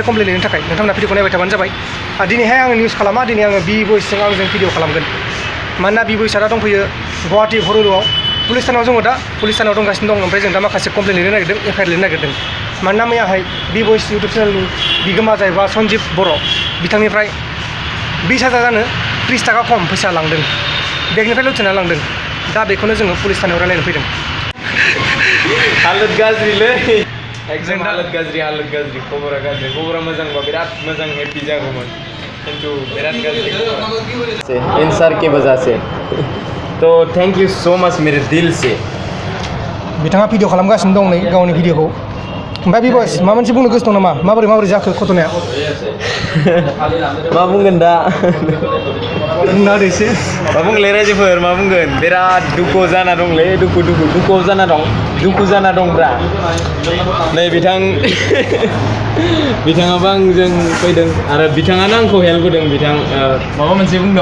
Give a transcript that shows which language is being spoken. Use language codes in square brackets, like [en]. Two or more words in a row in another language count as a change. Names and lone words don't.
[brx] कमप्लेन लिरनो थाखाय नोंथांमोना भिडिअखौ नायबाय थाबानो जाबाय दिनैहाय आङो निउस खालामा दिनै आङो बि बयसजों आंजों भिडिअ खालामगोन मानोना बि बयसआ दा दंफैयो गुवाहाटी हरलुआव पुलिस थानायाव जोङो दा पुलिस थानायाव दंगासिनो दं ओमफ्राय जों दा माखासे कमप्लेन लिरनो नागिरदों एफआइआर लिरनो नागिरदों मानोना मैयाहाय बि बयस इउटुब चेनेलनि बिगोमा जाहैबा सन्जिब बर' बिथांनिफ्राय 20,000 जानो 30 थाखा खम फैसा लांदों बेगनिफ्राय लुथिना लांदों दा बेखौनो जोङो पुलिस थानायाव रायलायनो फैदों हालत गाज्रिलै एकदम हालत गाज्रि खबरा मोजांबा बिराद मोजां हेपि जागौमोन किन्तु बिराद गाज्रि [hi] इन सर की वजह से तो [en] thank you so much [hi] मेरे दिल से [brx] बिथाङा भिडिअ खालामगासिनो दं नै गावनि भिडिअखौ ओमफ्राय बि बयस माबा मोनसे बुंनो गोसो दं नामा माबोरै जाखो घटनाया मा बुंगोन दा बुंना होदो एसे मा बुंलै रायजोफोर मा बुंगोन बिराद दुखु जाना दंलै दुखुआव जाना दंब्रा नै बिथाङाबो आंजों फैदों आरो बिथाङानो आंखौ हेल्प होदों माबा मोनसे बुंदों